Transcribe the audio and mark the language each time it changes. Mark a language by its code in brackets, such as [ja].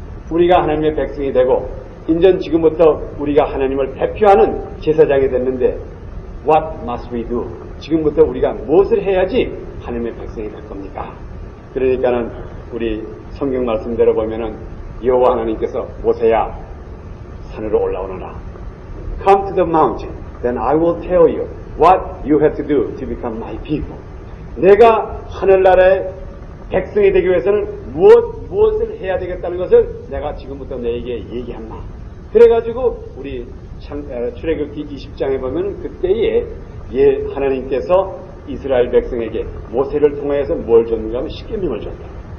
[ko] 우리가 하나님의 백성이 되고 이제 지금부터 우리가 하나님을 대표하는 제사장이 됐는데 [en] What must we do? [ko] 지금부터 우리가 무엇을 해야지 하나님의 백성이 될 겁니까? 그러니까는 우리 성경 말씀대로 보면은 여호와 하나님께서 모세야 산으로 올라오너라. [en] Come to the mountain, then I will tell you what you have to do to become my people. [ko] 내가 하늘나라의 백성이 되기 위해서는 무엇을 해야 되겠다는 것을 내가 지금부터 너에게 얘기한다. 그래가지고 우리 출애굽기 20장에 보면 그때에 하나님께서 이스라엘 백성에게 모세를 통해서 뭘 줬는가 하면 십계명을 줬다.